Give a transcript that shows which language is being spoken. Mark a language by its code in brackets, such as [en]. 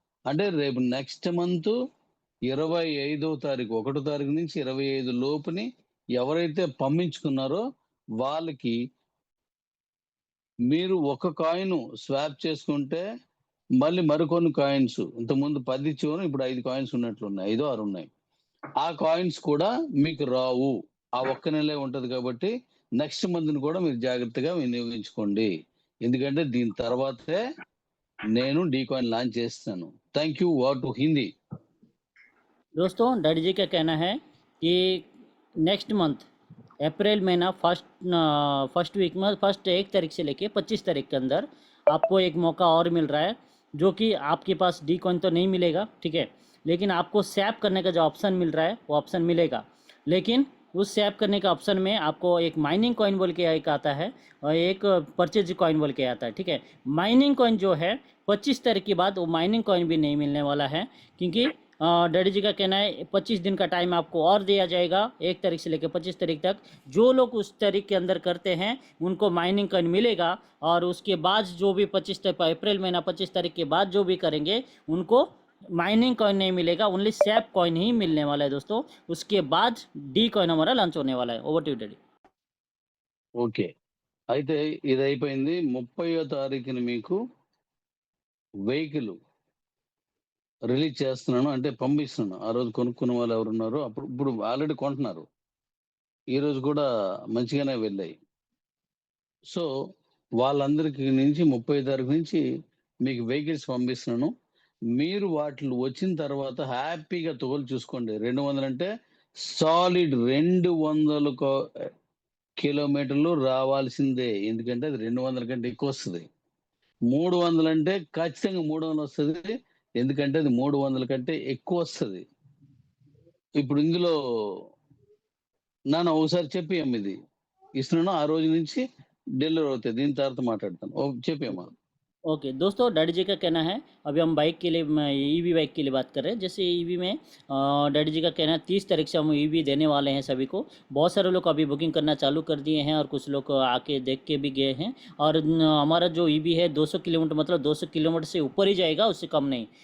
[te] అంటే రేపు next month 25వ తారీఖు 1వ తారీఖు నుంచి 25 లోపుని ఎవరైతే పంపించుకున్నారో వాళ్ళకి మీరు ఒక కాయిన్ స్వాప్ చేసుకుంటే మళ్ళీ మరికొన్ని కాయిన్స్ ఇంతకుముందు 10 ఇచ్చేవారు ఇప్పుడు 5 కాయిన్స్ ఉన్నట్లున్నాయి. 5 6 ఉన్నాయి. ఆ కాయిన్స్ కూడా మీకు రావు. ఆ ఒక్క నెలే ఉంటది కాబట్టి నెక్స్ట్ మంత్ని కూడా మీరు జాగ్రత్తగా వినియోగించుకోండి. ఎందుకంటే దీని తర్వాతే నేను డీ కాయిన్ లాంచ్ చేస్తాను. [en] Thank you. Over to Hindi. [hi] दोस्तों डैडी जी का कहना है कि नेक्स्ट मंथ अप्रैल महीना फर्स्ट वीक में फर्स्ट 1 तारीख से लेके 25 तारीख के अंदर आपको एक मौका और मिल रहा है जो कि आपके पास डी कॉइन तो नहीं मिलेगा, ठीक है, लेकिन आपको स्वैप करने का जो ऑप्शन मिल रहा है वो ऑप्शन मिलेगा। लेकिन उस स्वैप करने के ऑप्शन में आपको एक माइनिंग कॉइन बोल के एक आता है और एक परचेज कॉइन बोल के आता है, ठीक है। माइनिंग कॉइन जो है 25 तारीख के बाद वो माइनिंग कॉइन भी नहीं मिलने वाला है क्योंकि डैडी जी का कहना है 25 दिन का टाइम आपको और दिया जाएगा 1 तारीख से लेकर 25 तारीख तक। जो लोग उस तारीख के अंदर करते हैं उनको माइनिंग कॉइन मिलेगा और उसके बाद जो भी 25 अप्रैल महीना 25 तारीख के बाद जो भी करेंगे उनको माइनिंग कॉइन नहीं मिलेगा, ओनली स्वैप कॉइन ही मिलने वाला है दोस्तों। उसके बाद डी कॉइन हमारा लॉन्च होने वाला है। [en] Over to daddy. [te] ఓకే. అయితే ఇది అయిపోయింది. 30వ తారీఖున మీకు వెహికల్ రిలీజ్ చేస్తున్నాను అంటే పంపిస్తున్నాను. ఆ రోజు కొనుక్కున్న వాళ్ళు ఎవరున్నారో ఇప్పుడు ఆల్రెడీ కొంటున్నారు. ఈ రోజు కూడా మంచిగానే వెళ్ళాయి. సో వాళ్ళందరికీ నుంచి 30 తారీఖు నుంచి మీకు వెహికల్స్ పంపిస్తున్నాను. మీరు వాటిలో వచ్చిన తర్వాత హ్యాపీగా తోలు చూసుకోండి. 200 అంటే సాలిడ్ 200 కిలోమీటర్లు రావాల్సిందే. ఎందుకంటే అది 200 కంటే ఎక్కువ వస్తుంది. 300 అంటే ఖచ్చితంగా 300 వస్తుంది. ఎందుకంటే అది 300 కంటే ఎక్కువ వస్తుంది. ఇప్పుడు ఇందులో నాన్న ఒకసారి చెప్పి అమ్మ ఇది ఇస్తున్నాను. ఆ రోజు నుంచి డెలివరీ అవుతాయి. దీని తర్వాత మాట్లాడతాను. చెప్పి అమ్మా. [hi] ओके दोस्तों डैडी जी का कहना है अभी हम बाइक के लिए ईवी बाइक के लिए बात कर रहे हैं। जैसे ईवी में डैडी जी का कहना है 30 तारीख से हम ईवी देने वाले हैं सभी को। बहुत सारे लोग अभी बुकिंग करना चालू कर दिए हैं और कुछ लोग आके देख के भी गए हैं। और हमारा जो ईवी है 200 किलोमीटर मतलब 200 किलोमीटर से ऊपर ही जाएगा, उससे कम नहीं।